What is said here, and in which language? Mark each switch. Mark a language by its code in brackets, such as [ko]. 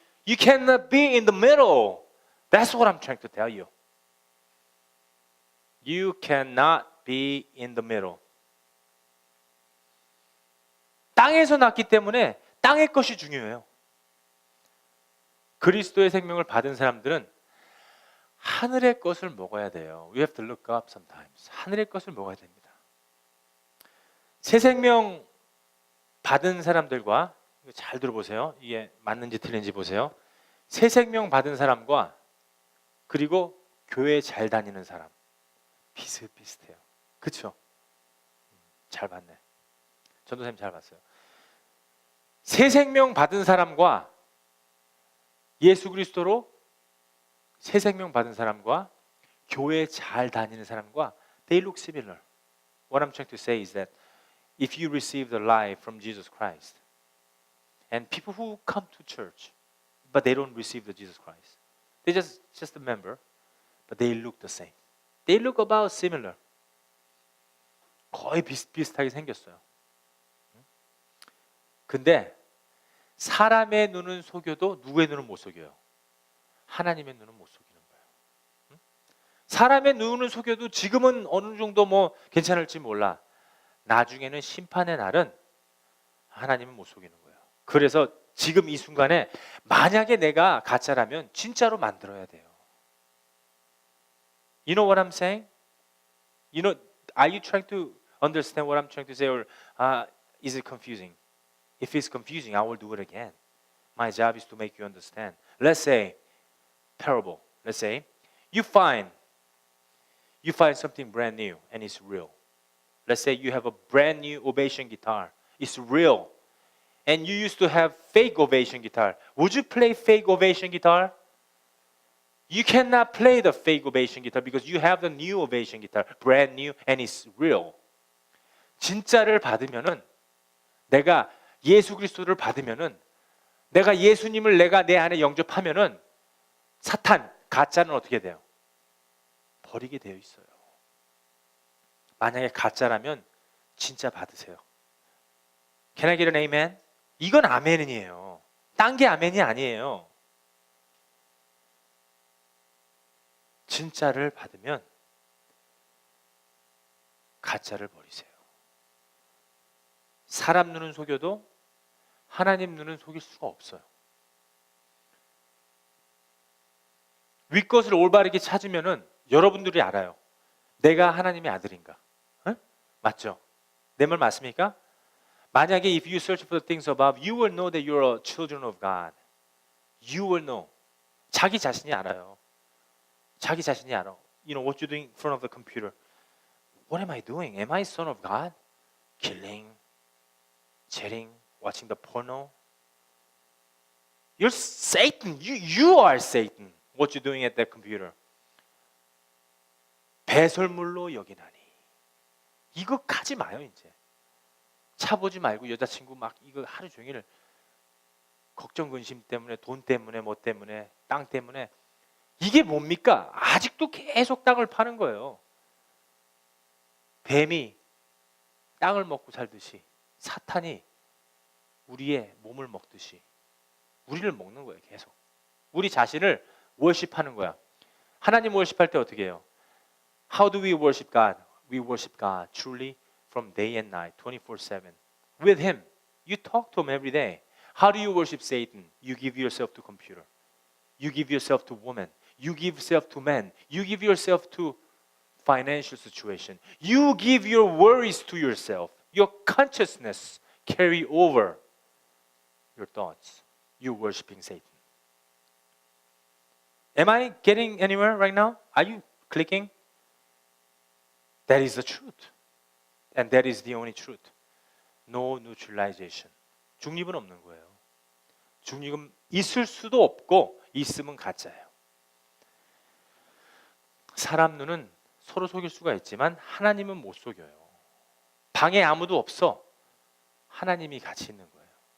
[en] You cannot be in the middle. That's what I'm trying to tell you. You cannot be in the middle. [ko] 땅에서 났기 때문에 땅의 것이 중요해요. 그리스도의 생명을 받은 사람들은 하늘의 것을 먹어야 돼요. [en] We have to look up sometimes. [ko] 하늘의 것을 먹어야 됩니다. 새 생명 받은 사람들과 잘 들어보세요. 이게 맞는지 틀린지 보세요. 새 생명 받은 사람과 그리고 교회 잘 다니는 사람 비슷비슷해요. 그렇죠? 잘 봤네. 전도사님 잘 봤어요. 새 생명 받은 사람과 예수 그리스도로 새 생명 받은 사람과 교회 잘 다니는 사람과 [en] they look similar. What I'm trying to say is that if you receive the life from Jesus Christ and people who come to church, but they don't receive the Jesus Christ. They just a member, but they look the same. They look about similar. [ko] 거의 비슷하게 생겼어요. 근데 사람의 눈은 속여도 누구의 눈은 못 속여요? 하나님의 눈은 못 속이는 거예요. 사람의 눈은 속여도 지금은 어느 정도 뭐 괜찮을지 몰라. 나중에는 심판의 날은 하나님은 못 속이는 거예요. 그래서 지금 이 순간에 만약에 내가 가짜라면 진짜로 만들어야 돼요. [en] You know what I'm saying? You know, are you trying to understand what I'm trying to say, or is it confusing? If it's confusing, I will do it again. My job is to make you understand. Let's say, parable. Let's say, you find something brand new and it's real. Let's say you have a brand new Ovation guitar. It's real. And you used to have fake Ovation guitar. Would you play fake Ovation guitar? You cannot play the fake Ovation guitar because you have the new Ovation guitar, brand new, and it's real. [ko] 진짜를 받으면은, 내가 예수 그리스도를 받으면은, 내가 예수님을 내가 내 안에 영접하면은 사탄, 가짜는 어떻게 돼요? 버리게 되어 있어요. 만약에 가짜라면 진짜 받으세요. [en] Can I get an amen? [ko] 이건 아멘이에요. 딴 게 아멘이 아니에요. 진짜를 받으면 가짜를 버리세요. 사람 눈은 속여도 하나님 눈은 속일 수가 없어요. 윗것을 올바르게 찾으면은 여러분들이 알아요. 내가 하나님의 아들인가? 응? 맞죠? 내 말 맞습니까? 만약에 [en] if you search for the things above, you will know that you are children of God. You will know. [ko] 자기 자신이 알아요. 자기 자신이 알아. [en] You know what you're doing in front of the computer. What am I doing? Am I son of God? Killing, cheating, watching the porno. You're Satan. You are Satan. What you're doing at that computer. [ko] 배설물로 여기나니. 이거 가지 마요 이제. 차 보지 말고 여자친구 막 이거 하루 종일 걱정 근심 때문에, 돈 때문에, 뭐 때문에, 땅 때문에. 이게 뭡니까? 아직도 계속 땅을 파는 거예요. 뱀이 땅을 먹고 살듯이 사탄이 우리의 몸을 먹듯이 우리를 먹는 거예요. 계속. 우리 자신을 월십하는 거야. 하나님 월십할 때 어떻게 해요? [en] How do we worship God? We worship God truly from day and night, 24/7. With Him. You talk to Him every day. How do you worship Satan? You give yourself to computer. You give yourself to woman. You give yourself to man. You give yourself to financial situation. You give your worries to yourself. Your consciousness carry over your thoughts. You worshiping Satan. Am I getting anywhere right now? Are you clicking? That is the truth. And that is the only truth. No neutralization. [ko] 중립은 없는 거예요. 중립은 있을 수도 없고 있으면 가짜예요. 사람 눈은 서로 속일 수가 있지만 하나님은 못 속여요. 방에 아무도 없어. 하나님이 같이 있는 거예요.